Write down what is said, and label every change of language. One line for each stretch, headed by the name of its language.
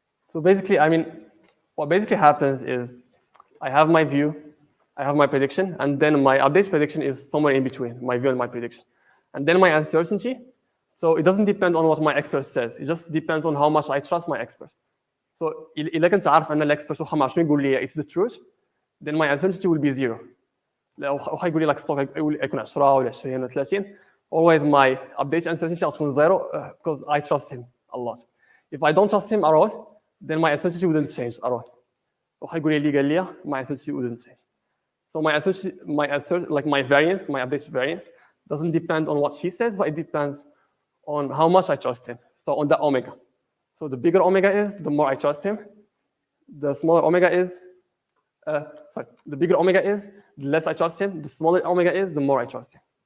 English: So basically, I mean, what basically happens is I have my view, I have my prediction, and then my update prediction is somewhere in between my view and my prediction. And then my uncertainty, so it doesn't depend on what my expert says. It just depends on how much I trust my expert.
Arabic: So إذا كنت عارف أن الإكسبرت واخا ما شنو يقول لي
English: it's the truth, then my uncertainty will be 0.
Arabic: واخا يقول لي like ستوك يكون 10 ولا 20 ولا 30,
English: always my update uncertainty
Arabic: غتكون 0
English: because I trust him a lot.
Arabic: If I don't trust him at all, then my uncertainty wouldn't change at all. واخا يقول لي اللي قال لي,
English: my uncertainty wouldn't change. So like my variance, my update variance, doesn't depend on what she says, but it depends on how much I trust him. So on the omega. So the bigger omega is, the more I trust him. The smaller omega is, the bigger omega is, the less I trust him. The smaller omega is, the more I trust him.